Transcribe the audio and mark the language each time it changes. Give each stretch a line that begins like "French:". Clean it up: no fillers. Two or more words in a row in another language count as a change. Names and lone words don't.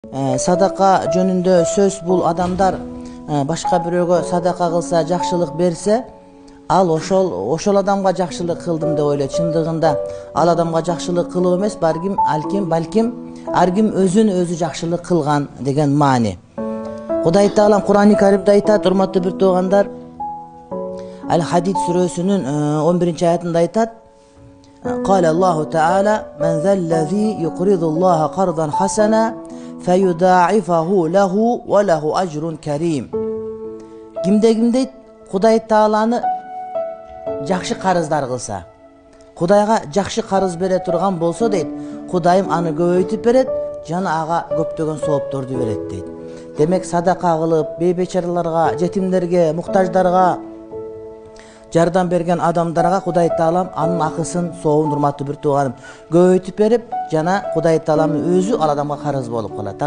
Kyrgyz: Sadaqa jönündө söz bul adamlar başka biröөгө sadaqa kılsa, жакшылык берсе, al ошол адамга жакшылык кылдым деп ойлойт. Чындыгында ал адамга жакшылык кылуу эмес, балким ар ким өзүн өзү жакшылык кылган деген маани. Кудай Таалам Кур'ан-ы Каримде айтат, урматтуу бир туугандар, Al-Hadid сүрөсүнүн 11-аятында айтат:
Arabic: قال الله تعالى من ذا الذي يقرض الله قرضا حسنا فيضاعفه له وله أجر كريم.
Kyrgyz: Кимде Кудай Тааланы жакшы карыздар кылса, Кудайга жакшы карыз бере турган болсо дейт, Кудайым аны көбөйтүп берет, жана ага көптөгөн соопторду берет дейт. Демек садака кылып, бейбечараларга, жетимдерге, муктаждарга жардам берген адамдарга Кудай Таалам анын акысын, сообун, урматтуу бир тууганым, көбөйтүп берип, жана Кудай Таалам өзү ал адамга карыз болуп калат.